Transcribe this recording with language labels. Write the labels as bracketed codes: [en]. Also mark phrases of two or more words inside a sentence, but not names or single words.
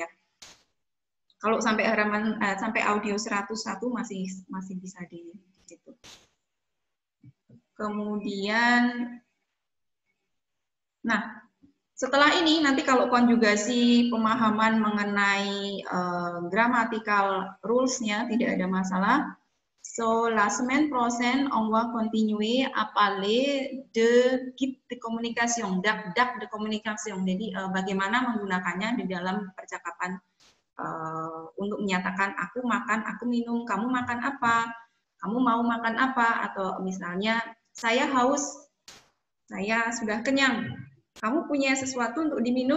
[id] Kalau sampai sampai audio 101 masih bisa di situ. Kemudian, nah setelah ini nanti kalau konjugasi pemahaman mengenai [en] grammatical rules- [id] nya tidak ada masalah. [fr] So, la semaine prochaine, on va continuer à parler de guide de communication, dak de communication. [id] Jadi, bagaimana menggunakannya di dalam percakapan untuk menyatakan aku makan, aku minum, kamu makan apa, kamu mau makan apa, atau misalnya saya haus, saya sudah kenyang, kamu punya sesuatu untuk diminum.